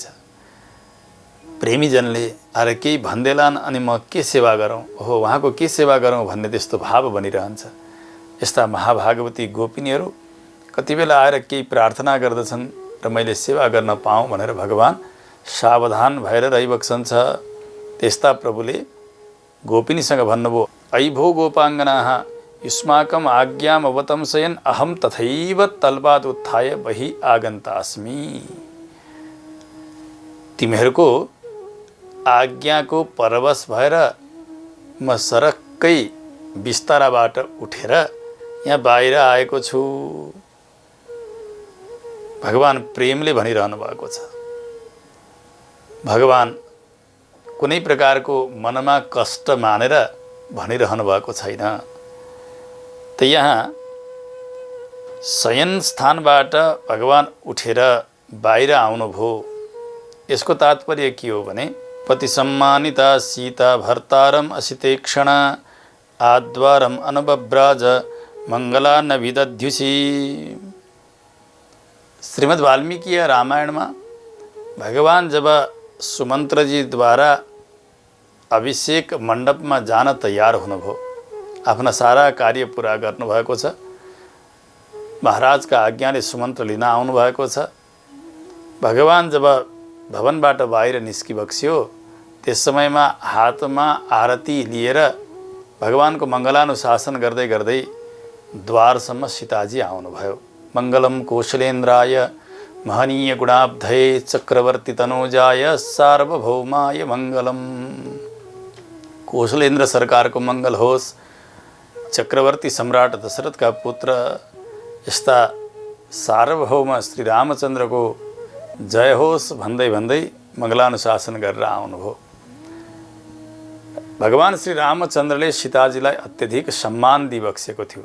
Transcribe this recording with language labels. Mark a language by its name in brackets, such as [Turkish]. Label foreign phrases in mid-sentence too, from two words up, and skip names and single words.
[Nepali] प्रेमीजनले आएर केही भन्देलान् अनि म के सेवा गरौँ, हो उहाँको के सेवा गरौँ भन्ने त्यस्तो भाव बनिरहन्छ। यस्ता महाभागवती गोपिनीहरू कति बेला आएर केही प्रार्थना गर्दछन् र मैले सेवा गर्न पाऊँ भनेर भगवान सावधान भएर रहिबक्सन्छ। त्यस्ता प्रभुले गोपिनीसँग भन्नुभयो, [Sanskrit] ऐ भो गोपाङ्गनाः युष्माकम् आज्ञाम् अवतंसयन् अहम तथैव तलवाद उत्थाय बहि आगन्तास्मि। [Nepali] तिमीहरूको आज्ञाको परवश भएर म सरक्कै बिस्ताराबाट उठेर यहाँ बाहिर आएको छु। भगवान प्रेमले भनिरहनु भएको छ। भगवान कुनै प्रकारको मनमा कष्ट मानेर भनिरहनु भएको छैन। त यहाँ शयन स्थानबाट भगवान उठेर बाहिर आउनुभयो। यसको तात्पर्य के हो भने [Sanskrit] पति सम्मानिता सीता भर्तारम असिते क्षण आद्वारम अनबब्राज मङ्गला न विदध्युषी। [Nepali] श्रीमद् वाल्मीकि रामायणमा भगवान जब सुमन्त्रजीद्वारा अभिषेक मण्डपमा जान तयार हुनुभयो, आफ्ना सारा कार्य पुरा गर्नुभएको छ, महाराजका आज्ञाले सुमन्त्र लिन आउनुभएको छ। भगवान जब भवनबाट बाहिर निस्किबक्स्यो त्यस समयमा हातमा आरती लिएर भगवानको मङ्गलानुशासन गर्दै गर्दै द्वारसम्म सीताजी आउनुभयो। [Sanskrit] मङ्गलम कौशलेन्द्राय महनीय गुणाब्धये चक्रवर्ती तनोजाय सार्वभौमाय मङ्गलम। [Nepali] कौशलेन्द्र सरकारको मङ्गल होस्, चक्रवर्ती सम्राट दशरथका पुत्र यस्ता सार्वभौम श्री रामचन्द्रको जय होस् भन्दै भन्दै मङ्गलानुशासन गरेर आउनुभयो। भगवान श्री रामचन्द्रले सीताजीलाई अत्यधिक सम्मान दिइबक्सेको थियो।